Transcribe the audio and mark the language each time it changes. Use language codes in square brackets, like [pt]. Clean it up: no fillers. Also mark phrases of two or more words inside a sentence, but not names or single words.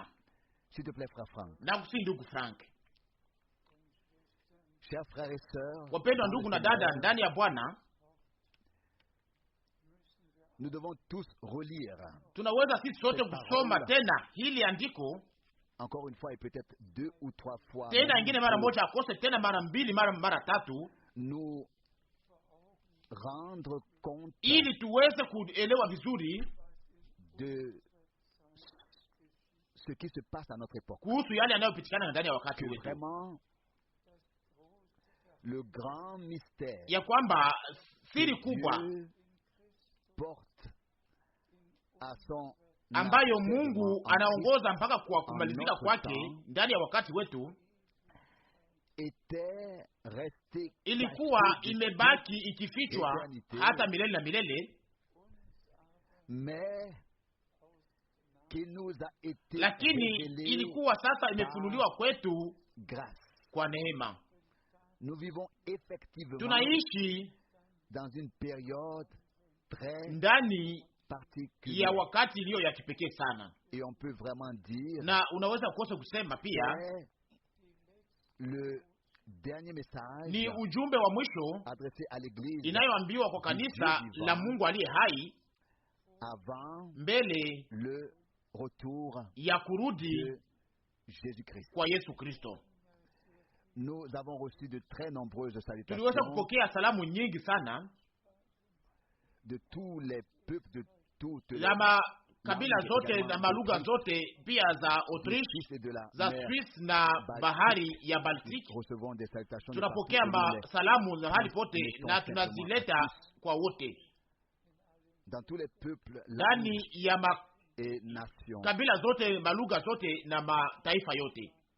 [sw] Na kusi ndugu Frank, wapendwa ndugu na dada ndani ya Bwana, tunaweza sisi sote kusoma tena hili andiko [fr] encore une fois et peut-être 2 ou 3 fois, [sw] tena ingine mara moja akose tena mara mbili mara tatu, [fr] nous rendre compte [sw] ili tuweze kuelewa vizuri [fr] de ce qui se passe à notre époque, [sw] kuhusu yale yanayopitikana ndani ya wakati wetu. [fr] Vraiment le grand mystère [sw] ya kwamba siri kubwa [fr] porte à son [sw] ambayo Mungu anaongoza mpaka kwa kumalizika kwake ndani ya wakati wetu, ilikuwa imebaki ikifichwa hata milele na milele, lakini ilikuwa sasa imefunuliwa kwetu kwa neema. Tunaishi ndani ya wakati iliyo ya kipekee sana, [fr] et on peut vraiment dire, [sw] na unaweza kukosa kusema pia [fr] le dernier message [sw] ni ujumbe wa mwisho [fr] adressé à l'église [sw] inayoambiwa kwa kanisa la Mungu aliye hai [fr] avant [sw] mbele [fr] le retour [sw] ya kurudi [fr] de Jésus-Christ. [sw] Kwa Yesu Kristo. [fr] Nous avons reçu de très nombreuses salutations. [sw] Tuliweza kupokea salamu nyingi sana [fr] de tous les peuples, de toutes [sw] les kabila zote na malugha zote, pia za Autriche, za Swiss na bahari ya Baltiki. Tunapokea salamu za hali pote na tunazileta kwa wote ndani ya kabila zote, malugha zote na mataifa yote.